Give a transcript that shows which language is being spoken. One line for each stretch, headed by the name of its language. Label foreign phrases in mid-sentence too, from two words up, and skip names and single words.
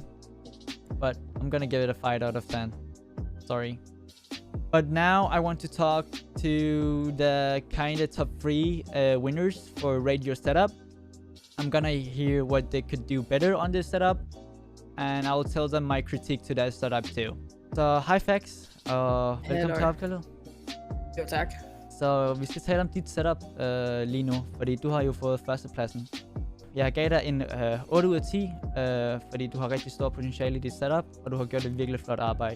English: But I'm gonna give it a 5 out of 10. Sorry. But now I want to talk to the kind of top 3 winners for Rate Your Setup. I'm gonna hear what they could do better on this setup, and I will tell them my critique to that setup too.
Danish: Så hej Fax, og velkommen til opkaldet. Jo, tak. Så vi skal tale om dit setup lige nu, fordi du har jo fået førstepladsen. Jeg gav dig en 8 ud af 10, fordi du har rigtig stor potentiale i dit setup, og du har gjort et virkelig flot arbejde.